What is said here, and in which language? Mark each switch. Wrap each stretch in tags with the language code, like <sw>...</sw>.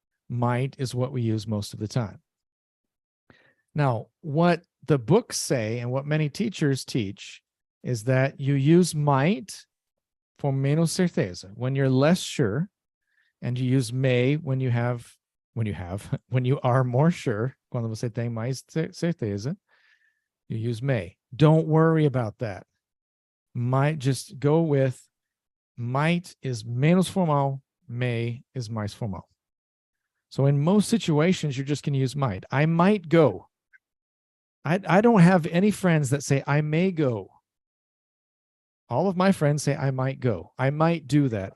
<en>Might is what we use most of the time. Now, what the books say and what many teachers teach is that you use might for</en> <pt>menos certeza,</pt> <en>when you're less sure, and you use may when you are more sure.</en> <pt>Quando você tem mais certeza,</pt> <en>you use may. Don't worry about that. Might, just go with might is</en> <pt>menos formal,</pt> <en>may is</en> <pt>mais formal.</pt> <en>So in most situations, you're just going to use might. I might go. I don't have any friends that say, I may go. All of my friends say, I might go. I might do that.</en>